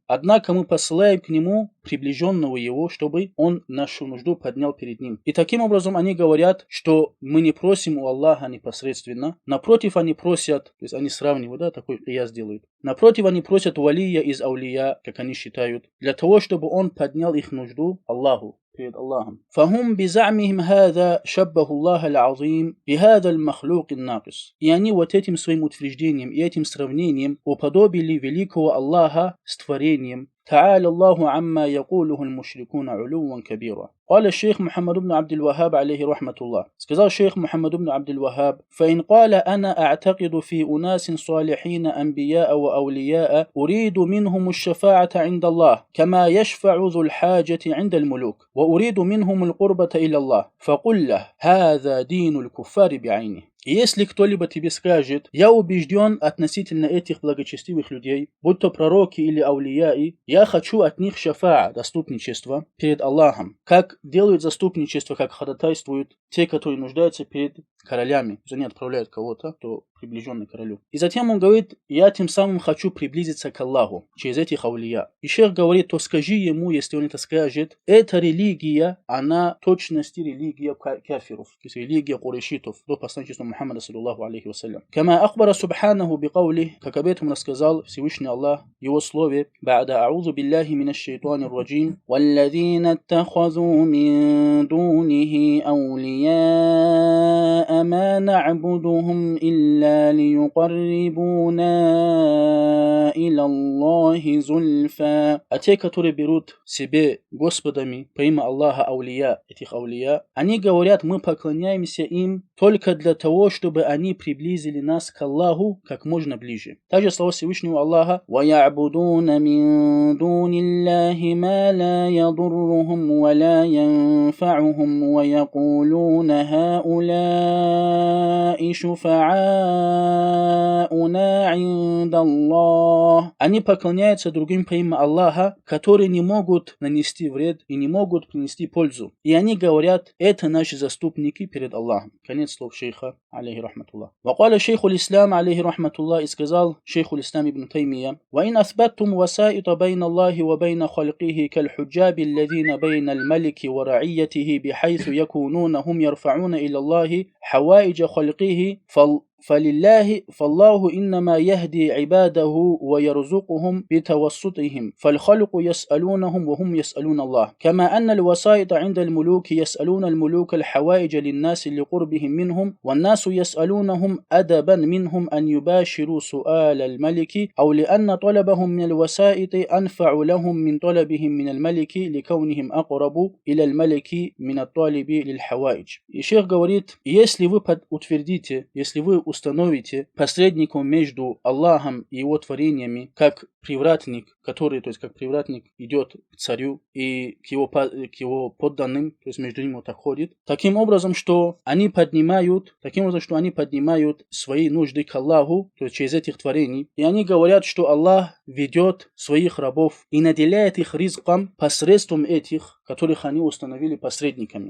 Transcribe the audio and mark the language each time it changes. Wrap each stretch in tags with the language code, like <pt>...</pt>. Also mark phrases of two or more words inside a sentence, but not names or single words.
<ru>Однако мы посылаем к нему приближенного его, чтобы он нашу нужду поднял перед ним. И таким образом они говорят, что мы не просим у Аллаха непосредственно. Напротив, они просят, то есть они сравнивают, да, такой кияс делают. Напротив, они просят валия из аулия, как они считают, для того, чтобы он поднял их нужду Аллаху, перед Аллахом.</ru> <ar>فهم بزعمهم هذا شبه الله العظيم بهذا المخلوق الناقص.</ar> <ru>И они вот этим своим утверждением и этим сравнением уподобили великого Аллаха с творением.</ru> <ar>تعالى الله عما يقوله المشركون علوا كبيرا. قال الشيخ محمد بن عبد الوهاب عليه رحمة الله. сказал شيخ محمد بن عبد الوهاب: فإن قال أنا أعتقد في أناس صالحين أنبياء وأولياء أريد منهم الشفاعة عند الله كما يشفع ذو الحاجة عند الملوك وأريد منهم القربة إلى الله فقل له هذا دين الكفار بعينه.</ar> <ru>Если кто-либо тебе скажет: я убежден относительно этих благочестивых людей, будь то пророки или аулияи, я хочу от них шафаа, заступничество перед Аллахом, как делают заступничество, как ходатайствуют те, которые нуждаются перед королями. Они отправляют кого-то, кто приближенный к королю. И затем он говорит: я тем самым хочу приблизиться к Аллаху через этих аулия. И шейх говорит: то скажи ему, если он это скажет, эта религия, она точности религия кафиров, то есть религия курейшитов до посланничества Мухаммада</ru> <ar>صلى الله عليه وسلم. كما أخبر سبحانه بقوله,</ar> <ru>как об этом рассказал Всевышний Аллах в его слове:</ru> <ar>بعد أعوذ بالله من الشيطان الرجيم والذين اتخذوا من دونه أولياء ما نعبدهم إلا ليقربونا إلى الله زلفا.</ar> <ru>А те, которые берут себе господами по имя Аллаха аулия, этих аулия, они говорят: мы поклоняемся им только для того, чтобы они приблизили нас к Аллаху как можно ближе. Также слова Всевышнего Аллаха:</ru> <ar>وَيَعْبُدُونَ مِن دُونِ اللَّهِ مَا لَا يَضُرُّهُمْ وَلَا يَنفَعُهُمْ وَيَقُولُونَ هَؤُلَاءِ شُفَعَاؤُنَا عِندَ اللَّهِ.</ar> <ru>Они поклоняются другим по имя Аллаха, которые не могут нанести вред и не могут принести пользу. И они говорят: это наши заступники перед Аллахом. Конец слов шейха,</ru> <ar>عليه رحمة الله. وقال شيخ الإسلام عليه رحمة الله,</ar> <ru>и сказал шейх</ru> <ar>الإسلام ибн Таймия: وإن أثبتتم وسائط بين الله وبين خلقه كالحجاب الذين بين الملك ورعيته بحيث يكونون هم يرفعون إلى الله حوائج خلقه فالله إنما يهدي عباده ويرزقهم بتوسطهم فالخلق يسألونهم وهم يسألون الله. كما أن الوسائط عند الملوك يسألون الملوك الحوائج للناس لقربهم منهم، والناس يسألونهم أدبا منهم أن يباشروا سؤال الملك، أو لأن طلبهم من الوسائط أنفع لهم من طلبهم من الملك لكونهم أقرب إلى الملك من الطالب للحوائج.</ar> <ru>И шейх говорит: если вы утвердите, если вы установите посредником между Аллахом и его творениями, как привратник, который, то есть как привратник идет к царю и к его подданным, то есть между ними вот так ходит, таким образом, что они поднимают свои нужды к Аллаху, то есть через этих творений, и они говорят, что Аллах ведет своих рабов и наделяет их ризком посредством этих, которых они установили посредниками.</ru>